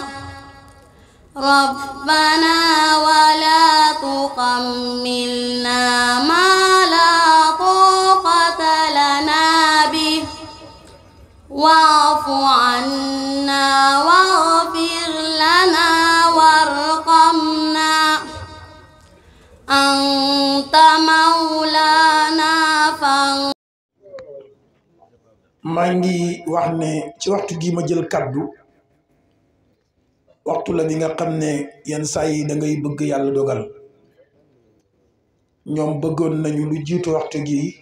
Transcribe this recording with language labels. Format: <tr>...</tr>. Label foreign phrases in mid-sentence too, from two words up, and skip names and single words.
<ar>ربنا ولا تحملنا ما لا طاقة لنا به واعف عنا واغفر لنا وارحمنا أنت مولانا</ar> <wo>maa ngi wax ne ci waxtu gi ma jël kaddu waxtu la bi nga xam ne yenn saa yi da ngay bëgg yàlla dogal ñoom bëggoon nañu lu jiitu waxtu gi</wo>